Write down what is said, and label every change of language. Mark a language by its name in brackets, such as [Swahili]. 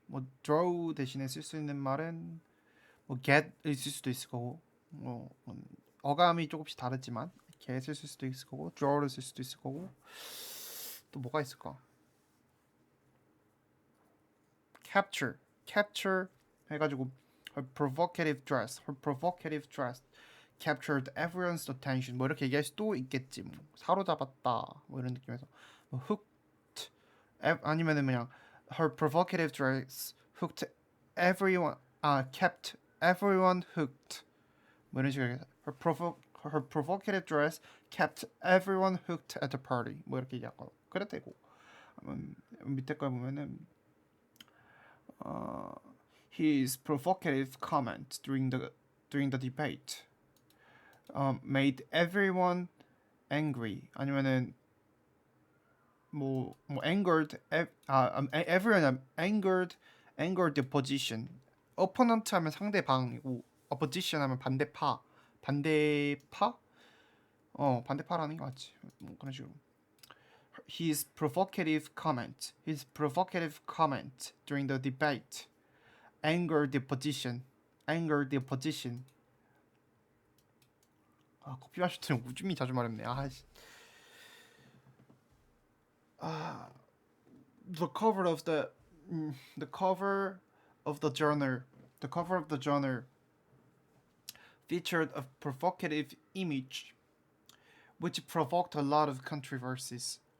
[Korean] 뭐 draw 대신에 쓸 수 있는 말은 뭐 get을 쓸 수도 있을 거고, 어감이 조금씩 다르지만 get을 쓸 수도 있을 거고, draw를 쓸 수도 있을 거고. 또 뭐가 있을까? [English] capture [Korean] 해가지고 [English] her provocative dress captured everyone's attention. [Korean] 뭐 이렇게 얘기할 수도 있겠지. 뭐 사로잡았다. 뭐 이런 느낌에서 hooked. 아니면은 그냥 [English] her provocative dress hooked everyone. kept everyone hooked. 뭐 이런 식으로 her provocative dress kept everyone hooked at the party. [Korean] 뭐 이렇게 얘기하고 그래 되고. 밑에 거 보면은 [English] his provocative comment during the debate made everyone angry. [Korean] 아니면은 뭐 [English] angered everyone angered the opposition. [Korean] opponent 하면 상대방이고 opposition 하면 반대파라는 게 맞지. 뭐 그런 식으로. [English] His provocative comment during the debate angered the opposition. [Korean] 커피 마실 때는 우줌이 자주 마렵네. [English] The cover of the journal featured a provocative image which provoked a lot of controversies.